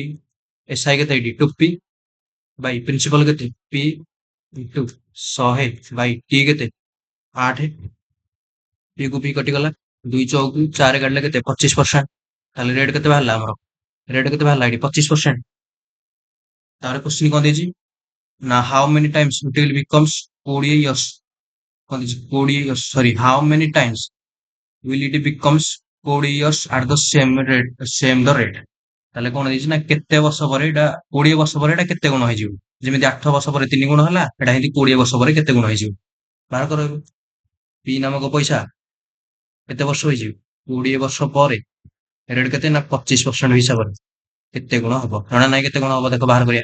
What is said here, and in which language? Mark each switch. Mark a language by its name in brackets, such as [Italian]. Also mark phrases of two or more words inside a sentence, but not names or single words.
[Odia] ଏସ୍ଆଇ କେତେ ଏଇଠି 2p [English] by principal [Odia] କେତେ p [English] into 100 by T [Odia] କେତେ 8, ପି କୁ ପି କଟିଗଲା, 2 ଚଉକୁ 4 କାଟିଲେ କେତେ 25%। ତାହେଲେ ରେଟ୍ କେତେ ବାହାରିଲା ଆମର, ରେଟ୍ କେତେ ବାହାରିଲା ଏଠି 25%। ତାପରେ କ୍ୱେଶ୍ଚିନ୍ କଣ ଦେଇଛି ନା [English] how many times it will becomes 20 years, [Odia] କଣ ଦେଇଛି 20 ଇୟର୍ସ, [English] sorry how many times will it becomes 20 years at the same rate, same the rate। [Odia] ତାହେଲେ କଣ ଦେଇଛି ନା କେତେ ବର୍ଷ ପରେ ଏଇଟା 20 ବର୍ଷ ପରେ ଏଇଟା କେତେ ଗୁଣ ହେଇଯିବ, ଯେମିତି 8 ବର୍ଷ ପରେ 3 ଗୁଣ ହେଲା, ଏଇଟା ଏମିତି 20 ବର୍ଷ ପରେ କେତେ ଗୁଣ ହେଇଯିବ ବାହାର କର। ପି ନାମକ ପଇସା କେତେ ବର୍ଷ ହେଇଯିବ 20 ବର୍ଷ ପରେ, ରେଟ୍ କେତେ ନା 25% ହିସାବରେ କେତେ ଗୁଣ ହବ ଜଣା ନାହିଁ, କେତେ ଗୁଣ ହବ ଦେଖ ବାହାର କରିବା।